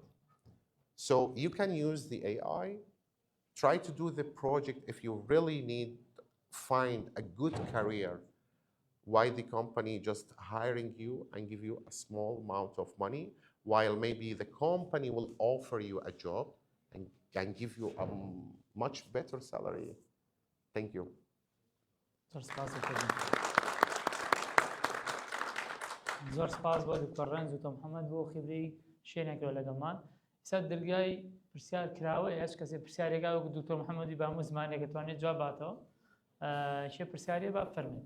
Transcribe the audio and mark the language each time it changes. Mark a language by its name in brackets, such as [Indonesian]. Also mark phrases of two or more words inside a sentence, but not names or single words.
[English] So you can use the AI, try to do the project if you really need, find a good career. Why the company just hiring you and give you a small amount of money, while maybe the company will offer you a job and can give you a much better salary. Thank you. [Central Kurdish] زۆر سپاس بۆ دکتۆر ڕەنج و تۆ محەممەد بۆ خبرەی شوێنێکەوە لەگەڵمان. ئێستا دەرگای پرسیار کراوە، هیچ کەسێ پرسیارێکا وەکو دکتۆر محەممەدی با هەموو زمانێک دەتوانێت جواب باتەوە. شێ پرسیارێ با بفەرمێت.